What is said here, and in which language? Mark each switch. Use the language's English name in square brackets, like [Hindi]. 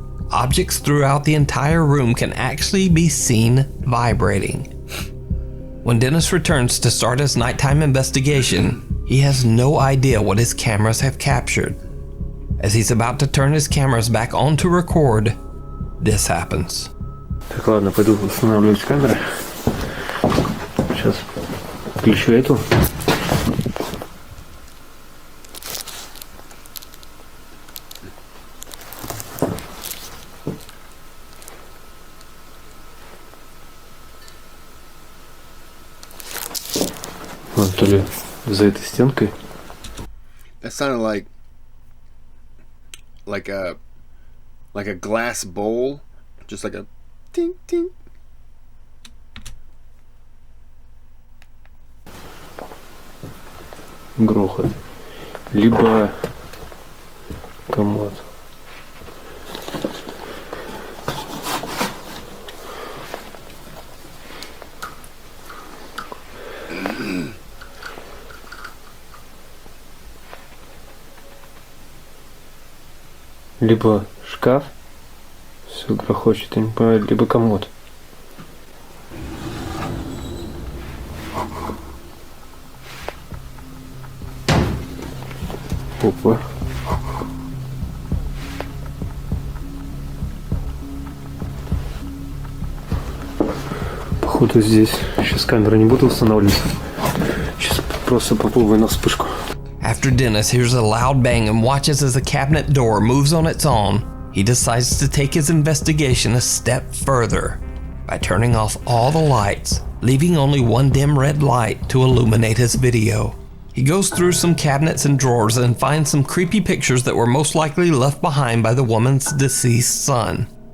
[English] Objects throughout the entire room can actually be seen vibrating. When Dennis returns to start his nighttime investigation, he has no idea what his cameras have captured. As he's about to turn his cameras back on to record, this happens. [Russian] Так, ладно, пойду устанавливать камеры. Сейчас включу эту. Вот, то ли за этой стенкой. [English] That sounded like a glass bowl, just like a ting ting. [Russian] Грохот. Либо комод. Либо шкаф, все грохочет, я не понимаю, либо комод. Опа. Походу здесь сейчас камеры не буду устанавливать. Сейчас просто попробую на вспышку. [English] After Dennis hears a loud bang and watches as the cabinet door moves on its own, he decides to take his investigation a step further by turning off all the lights, leaving only one dim red light to illuminate his video. He goes through some cabinets and drawers and finds some creepy pictures that were most likely left behind by the woman's deceased son.